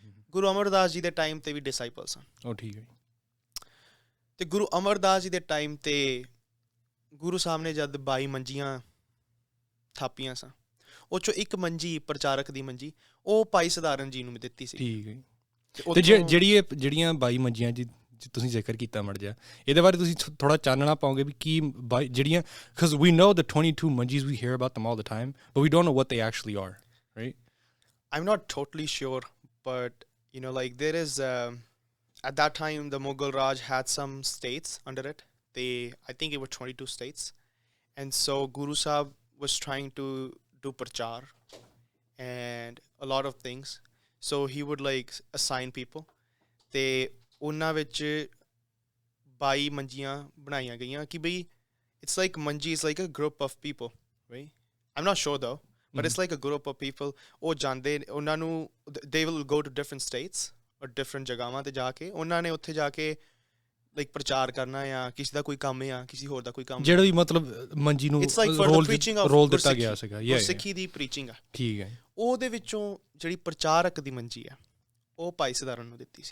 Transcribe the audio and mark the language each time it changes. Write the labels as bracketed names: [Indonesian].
[Punjabi] ਗੁਰੂ ਅਮਰਦਾਸ ਜੀ ਦੇ ਟਾਈਮ 'ਤੇ ਵੀ ਡਿਸਾਈਪਲ ਸਨ। ਉਹ ਠੀਕ ਹੈ। ਅਤੇ ਗੁਰੂ ਅਮਰਦਾਸ ਜੀ ਦੇ ਟਾਈਮ 'ਤੇ ਗੁਰੂ ਸਾਹਿਬ ਨੇ ਜਦ 22 ਮੰਜੀਆਂ ਥਾਪੀਆਂ ਸਨ, ਉਹ 'ਚੋਂ ਇੱਕ ਮੰਜੀ, ਪ੍ਰਚਾਰਕ ਦੀ ਮੰਜੀ, ਉਹ ਭਾਈ ਸਦਾਰਨ ਜੀ ਨੂੰ ਦਿੱਤੀ ਸੀ। ਠੀਕ ਹੈ। ਅਤੇ ਜਿਹੜੀਆਂ 22 ਮੰਜੀਆਂ ਜੀ ਤੁਸੀਂ ਜ਼ਿਕਰ ਕੀਤਾ ਮੜ ਜਾ, ਇਹਦੇ ਬਾਰੇ ਤੁਸੀਂ ਥੋੜ੍ਹਾ ਚਾਨਣਾ ਪਾਓਗੇ ਵੀ ਕੀ ਜਿਹੜੀਆਂ, [English] Because we know the 22 manjis, we hear about them all the time, but we don't know what they actually are, right? I'm not totally sure, but you know, like there is at that time the Mughal Raj had some states under it. I think it was 22 states, and so Guru Sahib was trying to do prachar and a lot of things, so he would like assign people, [Punjabi] ਤੇ ਉਹਨਾਂ ਵਿੱਚ 22 ਮੰਜੀਆਂ ਬਣਾਈਆਂ ਗਈਆਂ ਕਿ ਬਈ [English] it's like manji is like a group of people, right? I'm not sure though, but it's like a group of people. [Punjabi] ਉਹ ਜਾਂਦੇ, ਉਹਨਾਂ ਨੂੰ [English] they will go to different states or different [Punjabi] ਜਗ੍ਹਾਵਾਂ 'ਤੇ ਜਾ ਕੇ ਉਹਨਾਂ ਨੇ ਉੱਥੇ ਜਾ ਕੇ ਲਾਈਕ ਪ੍ਰਚਾਰ ਕਰਨਾ, ਜਾਂ ਕਿਸੇ ਦਾ ਕੋਈ ਕੰਮ ਆ, ਕਿਸੇ ਹੋਰ ਦਾ ਕੋਈ ਕੰਮ, ਜਿਹੜਾ ਵੀ ਮਤਲਬ ਮੰਜੀ ਨੂੰ ਰੋਲ ਦਿੱਤਾ ਗਿਆ ਸੀਗਾ, ਸਿੱਖੀ ਦੀ ਪ੍ਰੀਚਿੰਗ ਆ। ਠੀਕ ਹੈ। ਉਹਦੇ ਵਿੱਚੋਂ ਜਿਹੜੀ ਪ੍ਰਚਾਰਕ ਦੀ ਮੰਜੀ ਆ, ਉਹ ਭਾਈ ਸਦਾਰਨ ਨੂੰ ਦਿੱਤੀ ਸੀ।